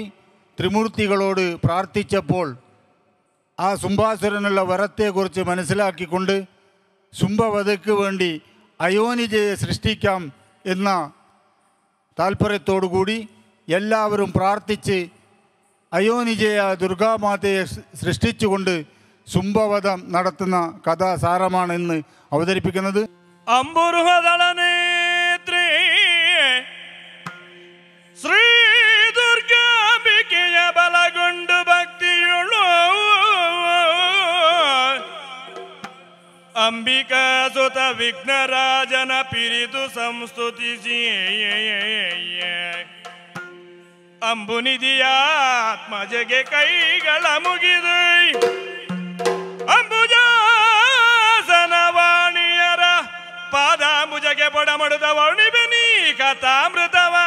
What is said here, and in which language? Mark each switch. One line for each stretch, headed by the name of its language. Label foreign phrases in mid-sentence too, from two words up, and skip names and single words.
Malayalam: ത്രിമൂർത്തികളോട് പ്രാർത്ഥിച്ചപ്പോൾ ആ ശുംഭാസുരനുള്ള വരത്തെക്കുറിച്ച് മനസ്സിലാക്കിക്കൊണ്ട് ശുംഭവധയ്ക്ക് വേണ്ടി അയോനിജയെ സൃഷ്ടിക്കാം എന്ന താല്പര്യത്തോടുകൂടി എല്ലാവരും പ്രാർത്ഥിച്ച് അയോനിജയ ദുർഗാമാതയെ സൃഷ്ടിച്ചുകൊണ്ട് ശുംഭവധം നടത്തുന്ന കഥാസാരമാണ് ഇന്ന് അവതരിപ്പിക്കുന്നത്. ശ്രീ ദുർഗാംബികയ ബലകൊണ്ട് ഭക്തിയുള്ളൂ
Kannada: ಅಂಬಿಕಾ ಸುತ ವಿಘ್ನರಾಜನ ಪಿರಿದು ಸಂಸ್ತುತಿಸಿ ಅಂಬುನಿಧಿಯ ಆತ್ಮಜಗೆ ಕೈಗಳ ಮುಗಿದು ಅಂಬುಜಾಸನವಾಣಿಯರ ಪಾದಾಂಬುಜಗೆ ಬೊಡಮಡುದ ವರ್ಣಿಬೆನಿ ಕಥಾಮೃತವ